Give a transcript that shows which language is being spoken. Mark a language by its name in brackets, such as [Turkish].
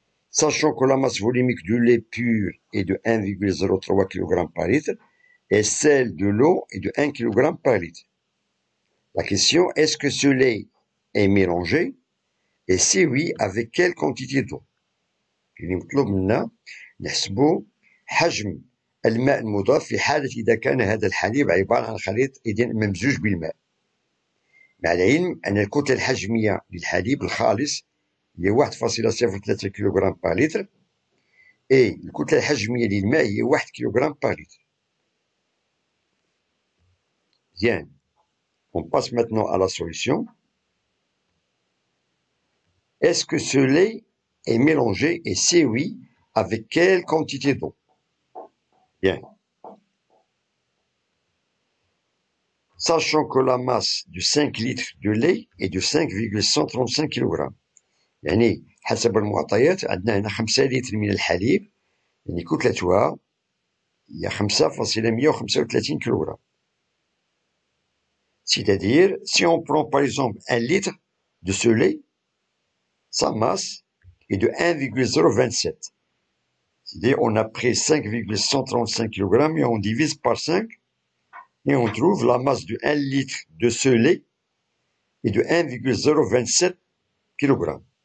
[French] Sachant que la masse volimique du lait pur est de 1,03 kg par litre et celle de l'eau est de 1 kg par litre. La question, est-ce que ce lait est mélangé? Et si oui, avec quelle quantité d'eau? [Arabic] المطلوب منا نحسبوا حجم الماء المضاف في حالة إذا كان هذا الحليب عبارة عن خليط ممزوج بالماء. مع العلم أن الكتلة الحجمية للحليب الخالص هي 1,03 كيلوغرام [French] par litre [Arabic] et الكتلة الحجمية للماء هي 1 كيلوغرام par litre. [French] Bien, on passe maintenant à la solution. Est-ce que ce lait est mélangé et si oui, avec quelle quantité d'eau? Bien. Sachant que la masse de 5 litres de lait est de 5,135 kg. [Arabic] يعني حسب المعطيات عندنا هنا 5 لتر من الحليب يعني كتلتها هي 5,135 kg. [French] C'est-à-dire, si on prend par exemple 1 litre de ce lait, sa masse est de 1,027. C'est-à-dire, on a pris 5,135 kg et on divise par 5 et on trouve la masse de 1 litre de ce lait est de 1,027 kg.